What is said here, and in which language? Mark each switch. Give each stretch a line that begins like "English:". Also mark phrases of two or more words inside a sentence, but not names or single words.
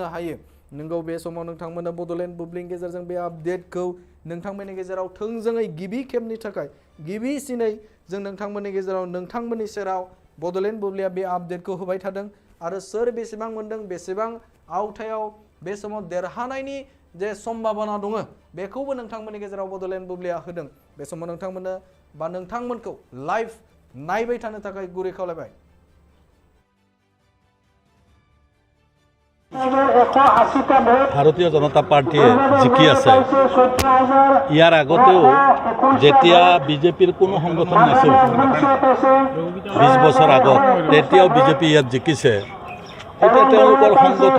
Bodo: हायो नंगौ बे समाव नोंथांमोननो बड'लेण्ड बुब्लिनि गेजेरजों बे आपडेटखौ नोंथांमोननि गेजेराव थोंजोङै गिबि खेबनि थाखाय गिबिसिनै जों नोंथांमोननि गेजेराव नोंथांमोननि सेराव बड'लेण्ड बुब्लिया बे आपडेटखौ होबाय थादों आरो सोर बेसेबां मोनदों बेसेबां आवथायाव बे समाव देरहानायनि जे सम्भावना दङ बेखौबो नोंथांमोननि गेजेराव बड'लेण्ड बुब्लिया होदों बे समाव नोंथांमोननो बा नोंथांमोनखौ लाइभ नायबाय थानो थाखाय गुरै खावलायबाय
Assamese: ভাৰতীয় জনতা পাৰ্টীয়ে জিকি আছে ইয়াৰ আগতেও যেতিয়া বিজেপিৰ কোনো সংগঠন নাছিল 20 বছৰ আগত তেতিয়াও বিজেপি ইয়াত জিকিছে এতিয়া তেওঁলোকৰ সংগঠন